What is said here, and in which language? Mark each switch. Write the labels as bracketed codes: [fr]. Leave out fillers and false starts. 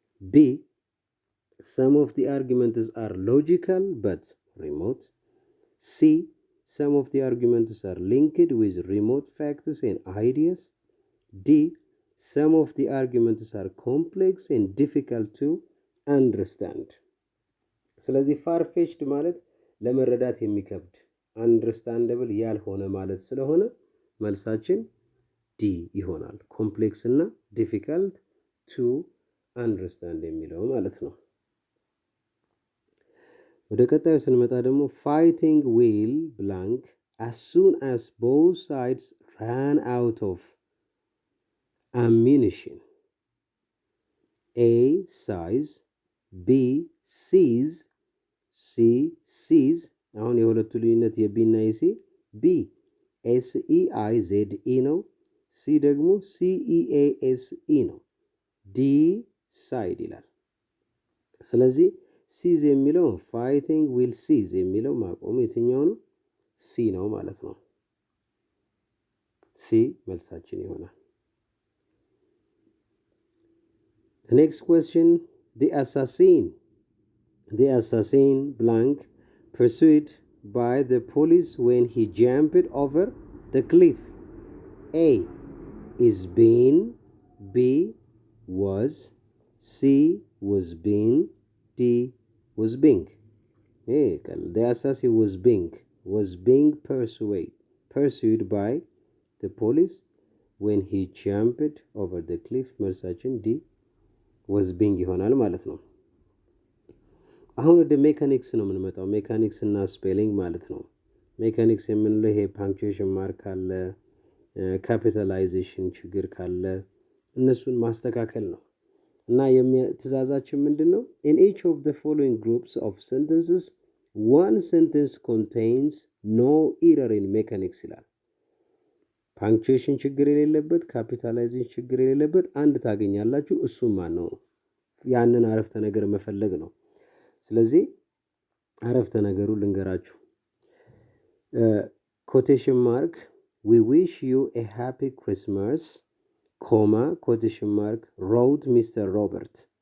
[en] B, some of the arguments are logical but remote. C, some of the arguments are linked with remote facts and ideas. D, some of the arguments are complex and difficult to understand. [am] ስለዚህ far-fetched ማለት ለመረዳት የሚከብድ አንደርስታንደብል ያልሆነ ማለት ስለሆነ መልሳችን ዲ ይሆናል። ኮምፕሌክስ እና ዲፊካልት ቱ አንደርስታንድ የሚለው ማለት ነው። ወደ ቀጣዩ ስንመጣ ደግሞ [en] fighting will blank as soon as both sides ran out of ammunition. A, size. B, seize. C, seize. [am] አሁን የሁለቱ ልዩነት የቢ እና የሲ ቢ SEIZE ነው። ሲ ደግሞ CEASE ነው። ዲ ሳይድ ይላል። ስለዚህ ሲዝ የሚለው ፋይቲንግ ዊል ሲዝ የሚለው ማቆሙ የትኛው ነው? ሲ ነው ማለት ነው። ሲ መልሳችን ይሆናል። [en] The next question, the assassin blank pursued by the police when he jumped over the cliff. A, is been. B, was. C, was been. D, was being. The assassin was being pursued by the police when he jumped over the cliff. [am] መልሳችን ዲ [en] was being [am] ይሆናል ማለት ነው። አሁን ወደ ሜካኒክስ ነው የምንመጣው። ሜካኒክስ እና ስፔሊንግ ማለት ነው። ሜካኒክስ የምንለው ይሄ ፓንክቹዌሽን ማርክ ካለ ካፒታላይዜሽን ችግር ካለ እነሱን ማስተካከል ነው እና ትእዛዛችን ምንድን ነው? [en] in each of the following groups of sentences one sentence contains no error in mechanics [am] ይላል። ፓንክቹዌሽን ችግር የሌለበት ካፒታላይዜሽን ችግር የሌለበት አንድ ታገኛላችሁ። እሱም ማን ነው? ያንን አረፍተ ነገር መፈለግ ነው። ስለዚህ አረፍተ ነገሩ ልንገራችሁ። ኮቴሽን ማርክ [en] we wish you a happy Christmas, comma, quotation mark, wrote Mr. Robert.